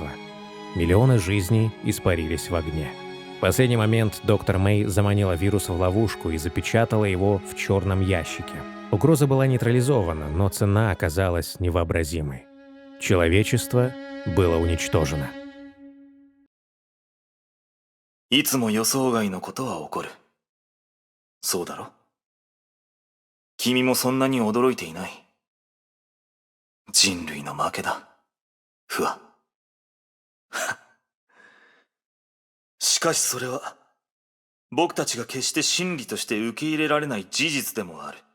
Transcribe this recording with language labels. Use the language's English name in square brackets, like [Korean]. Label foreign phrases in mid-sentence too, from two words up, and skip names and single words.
[Russian] Миллионы жизней испарились в огне. В последний момент доктор Мэй заманила вирус в ловушку и запечатала его в черном ящике. Угроза была нейтрализована, но цена оказалась невообразимой. Человечество было уничтожено. [Japanese] いつも予想外のことは起こる。そうだろ？君もそんなに驚いていない。人類の負けだ。不破。しかしそれは、僕たちが決して真理として受け入れられない事実でもある。